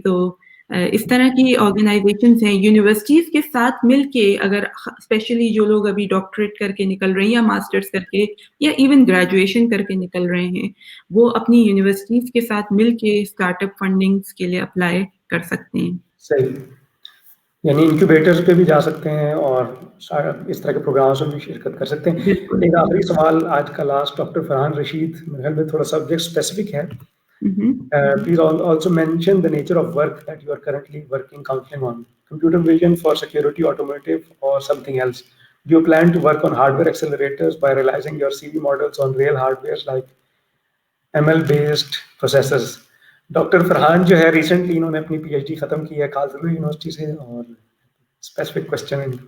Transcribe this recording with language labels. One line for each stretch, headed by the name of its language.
Urdu: تو اس طرح کی آرگنائزیشنز ہیں. یونیورسٹیز کے ساتھ مل کے اگر اسپیشلی جو لوگ ابھی ڈاکٹریٹ کر کے نکل رہے ہیں یا ماسٹرز کر کے یا ایون گریجویشن کر کے نکل رہے ہیں، وہ اپنی یونیورسٹیز کے ساتھ مل کے اسٹارٹ اپ فنڈنگز کے لیے اپلائی کر سکتے ہیں. صحیح. یعنی انکیوبیٹرز پہ بھی جا سکتے ہیں اور اس طرح کے پروگرامس میں بھی شرکت کر سکتے ہیں. ایک آخری سوال آج کا لاسٹ، ڈاکٹر فرحان رشید، میرے خیال میں تھوڑا سبجیکٹ اسپیسیفک ہے.
English: Please also mention the nature of work that you are currently working counseling on. Computer vision for security, automotive, or something else. Do you plan to work on hardware accelerators by realizing your CV models on real hardware like ML based processors?
Urdu: Doctor Farhan جو ہے recently انہوں نے اپنی P H D ختم کی ہے کالزرو university سے اور اسپیسیفک کوشچن